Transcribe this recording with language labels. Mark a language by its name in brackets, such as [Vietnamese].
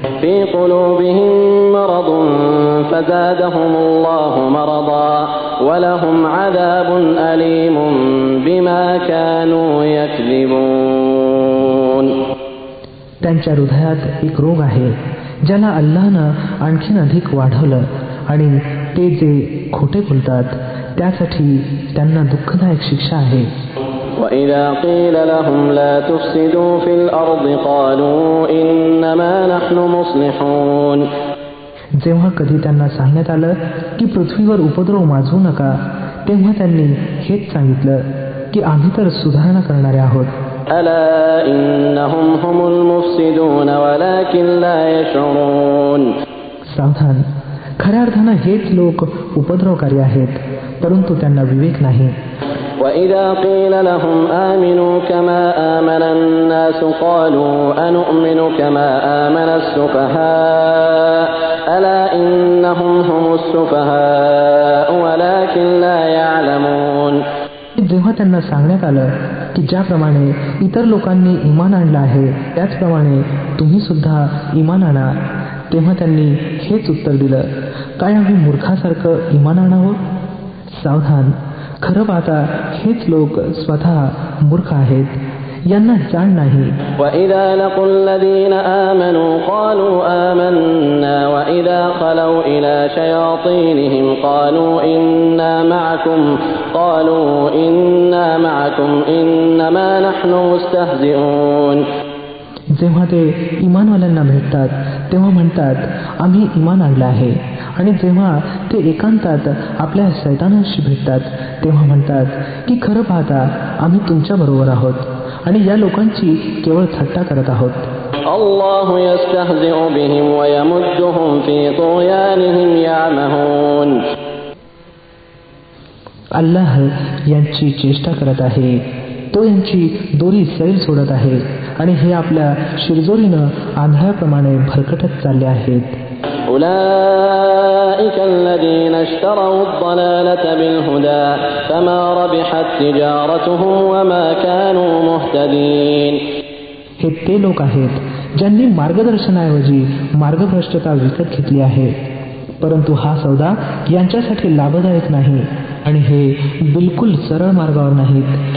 [Arabic] في قلوبهم مرض فزادهم الله مرضا ولهم عذاب أليم بما كانوا يكذبون. [Marathi] त्यांच्या हृदयात एक रोग आहे ज्याला अल्लाहनं आणखीन अधिक वाढवलं आणि ते जे खोटे बोलतात त्यासाठी त्यांना दुःखदायक शिक्षा आहे. [Arabic] وإذا قيل لهم لا تفسدوا في الأرض قالوا إنما نحن مصلحون. [Marathi] जेव्हा कधी त्यांना सांगण्यात आलं की पृथ्वीवर उपद्रव माजवू नका, तेव्हा त्यांनी हेच सांगितलं की आम्ही तर सुधारणा करणारे आहोत. [Arabic] ألا إنهم هم المفسدون ولكن لا يشعرون. [Marathi] सावधान, खऱ्या अर्थानं हेच लोक उपद्रवकारी आहेत, परंतु त्यांना विवेक नाही. [Arabic] وإذا قيل لهم آمنوا كما آمن الناس قالوا أنؤمن كما آمن السفهاء ألا إنهم هم السفهاء ولكن لا يعلمون. [Marathi] जेव्हा त्यांना सांगण्यात आलं की ज्याप्रमाणे इतर लोकांनी इमान आणलं आहे त्याचप्रमाणे तुम्ही सुद्धा इमान आणा, तेव्हा त्यांनी हेच उत्तर दिलं, काय आम्ही मूर्खासारखं इमान आणावं? सावधान, खरं पाहता हेच लोक स्वतः मूर्ख आहेत, यांना जाण नाही. [Arabic] وَإِذَا لَقُوا الَّذِينَ آمَنُوا قَالُوا آمَنَّا وَإِذَا خَلَوْا إِلَى شَيَاطِينِهِمْ قَالُوا إِنَّا مَعَكُمْ إِنَّمَا نَحْنُ مُسْتَهْزِئُونَ. [Marathi] जेव्हा ते इमानवाल्यांना भेटतात तेव्हा म्हणतात आम्ही इमान आणलं आहे, आणि जेव्हा ते एकांतात आपल्या शैतानाशी भेटतात तेव्हा म्हणतात की खरं पाहता आम्ही तुमच्या बरोबर आहोत आणि या लोकांची केवळ थट्टा करत आहोत. [Arabic] الله يستهزئ بهم ويمدهم في طغيانهم يعمهون. [Marathi] अल्लाह यांची चेष्टा करत आहे, तो यांची दोरी सैल सोडत आहे आणि हे आपल्या शिरजोरीनं आंधळ्याप्रमाणे भरकटत चालले आहेत. [Arabic] أولئك الذين اشتروا الضلالة بالهدى فما ربحت تجارتهم وما كانوا مهتدين. [Marathi] हे ते लोक आहेत ज्यांनी मार्गदर्शनाऐवजी मार्गभ्रष्टता विकत घेतली आहे, परंतु हा सौदा यांच्यासाठी लाभदायक नाही आणि हे बिलकुल सरळ मार्गावर नाहीत.